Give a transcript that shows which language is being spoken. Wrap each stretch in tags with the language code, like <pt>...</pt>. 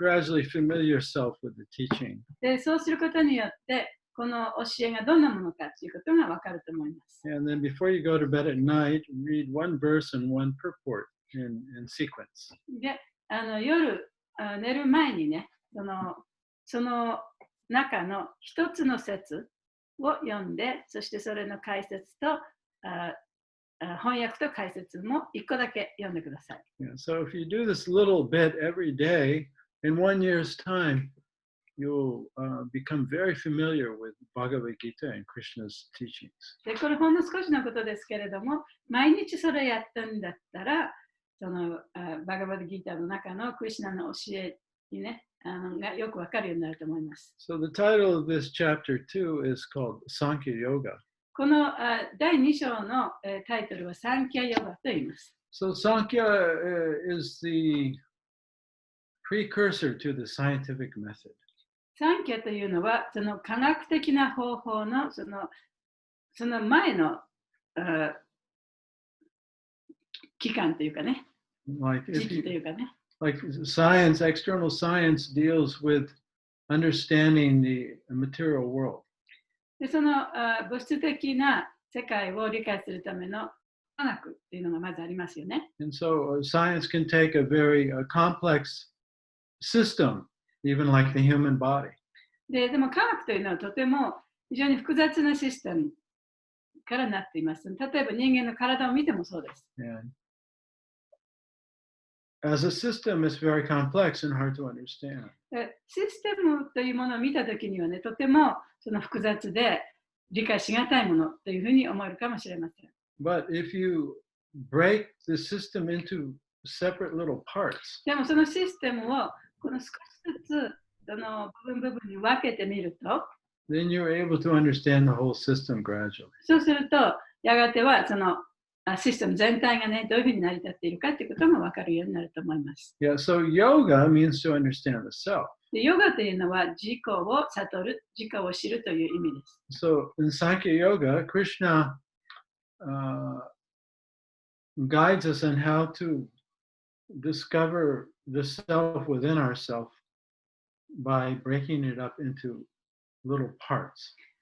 <en>And gradually familiar yourself with the teaching.</en> <ja>で、そうすることによって、この教えがどんなものかということが分かると思います。</ja> <en>And then before you go to bed at night, read one verse and one purport in sequence.</en> <ja>で、夜寝る前にね、その中の一つの説を読んで、そしてそれの解説と翻訳と解説も一個だけ読んでください。</ja> <en>Yeah, so if you do this little bit every day, in 1 year's time, you'll become very familiar with Bhagavad Gita and Krishna's teachings.</en> <ja>で、これほんの少しのことですけれども、毎日それやったんだったら、バガバッドギーターの中のクリシュナの教えにね、がよくわかるようになると思います。</ja> <en>So the title of this chapter 2 is called Sankhya Yoga.</en> <ja>この第2章のタイトルはサンキャヨガと言います。</ja> <en>So Sankhya is the precursor to the scientific method.</en> <ja>サンキャというのは、その科学的な方法のその前の期間というかね、時期というかね。</ja> <en>Like science, external science deals with understanding the material world.</en> <ja>でその物質的な世界を理解するための科学っていうのがまずありますよね。</ja> <en>And so science can take a very complex system, even like the human body.</en> <ja>でも科学というのはとても非常に複雑なシステムからなっています。例えば人間の体を見てもそうです。</ja> <en>And as a system, it's very complex and hard to understand.</en> <ja>システムというものを見たときにはね、とてもその複雑で理解しがたいものというふうに思えるかもしれません。</ja> <en>But if you break the system into separate little parts,</en> <ja>でもそのシステムをこの少しずつその部分に分けてみると、</ja> <en>then you're able to understand the whole system gradually.</en> <ja>そうすると、やがてはそのシステム全体がね、どういうふうに成り立っているかということも分かるようになると思います。</ja> <en>Yeah, so yoga means to understand the self.</en> <ja>でヨガというのは自己を悟る、自己を知るという意味です。</ja> <en>So in Sankhya Yoga, Krishna guides us on how to discover the self within ourselves by breaking it up into little parts.</en>